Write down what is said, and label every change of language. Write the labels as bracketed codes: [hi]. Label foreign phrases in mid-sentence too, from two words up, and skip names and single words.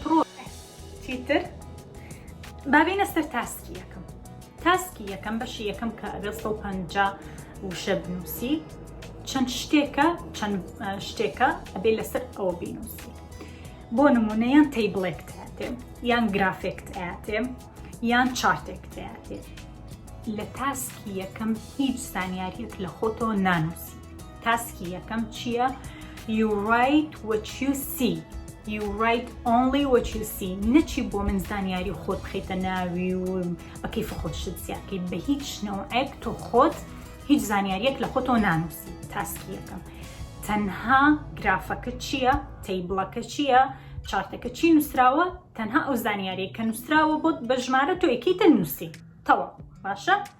[ckb] ڕۆ چیتر بابینە سەر تاسکی یەکەم تاسکی یەکەم بەشی یەکەم کە ئەبێ 150 وشە بنووسی چەند شتێکە ئەبێ لەسەر ئەوە بینووسی بۆ نمونە یان تەیبڵێکت هاتێ یان گرافێکت هاتێ یان چارتێکت هاتێ لە تاسکی یەکەم هیچ زانیاریەک لە خۆتەوە نانووسی تاسکی یەکەم چییە؟ [en] You write what you see [ckb] You write only what you see نەچی بۆ من زانیاری خۆت بخەیتە ناوی و بە کەیف خۆت شت زیادکەی بە هیچ نەوعێک تۆ خۆت هیچ زانیاریەک لە خۆتەوە نانووسی تاسکی یەکەم تەنها گرافەکە چییە؟ تەیبڵەکە چییە؟ چارتەکە چی نووسراوە؟ تەنها ئەو زانیاریە کە نووسراوە بۆت بە ژمارە تۆ یەکەیتە نووسی تەواو باشە؟